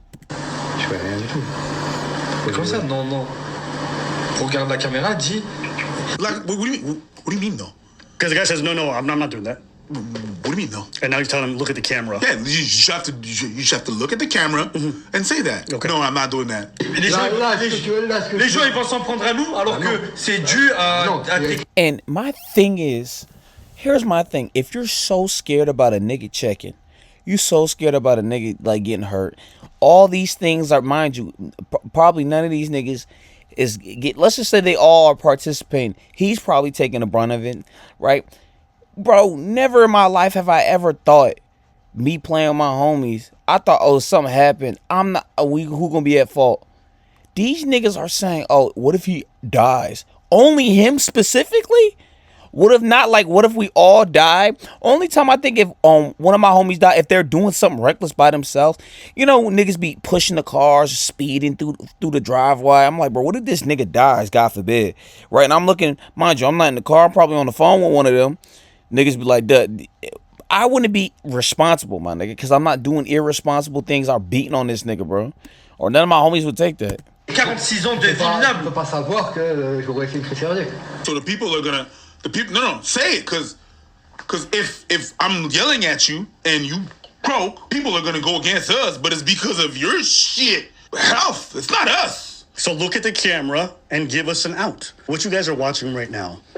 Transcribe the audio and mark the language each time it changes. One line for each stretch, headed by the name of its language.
French: Je fais rien du tout. Comment ça, non, non. Regarde la caméra, dis.
English: Like, what do you mean? What do you mean, though? Because the guy says, no, I'm not doing that. What do you mean, though? And now he's telling him, look at the camera. Yeah, you just have to look at the camera and say that. Okay. No, I'm not doing that.
French: Les gens, ils vont s'en prendre à nous alors que c'est dû à.
English: And my thing is, here's my thing. If you're so scared about a nigga checking, you so scared about a nigga like getting hurt, all these things are, mind you, probably none of these niggas let's just say they all are participating. He's probably taking the brunt of it, right? Bro, never in my life have I ever thought me playing with my homies. I thought, oh, something happened. Who gonna be at fault? These niggas are saying, oh, what if he dies? Only him specifically? What if we all die? Only time I think if one of my homies die, if they're doing something reckless by themselves, you know, niggas be pushing the cars, speeding through the driveway. I'm like, bro, what if this nigga dies, God forbid, right? And I'm looking, mind you, I'm not in the car, I'm probably on the phone with one of them. Niggas be like, duh, I wouldn't be responsible, my nigga, because I'm not doing irresponsible things or beating on this nigga, bro. Or none of my homies would take that.
French: 46 ans de vie minable. Tu peux pas savoir que j'aurais fait une césarienne.
English: So no, say it, because if I'm yelling at you and you croak, people are gonna go against us, but it's because of your shit health. It's not us. So look at the camera and give us an out. What you guys are watching right now.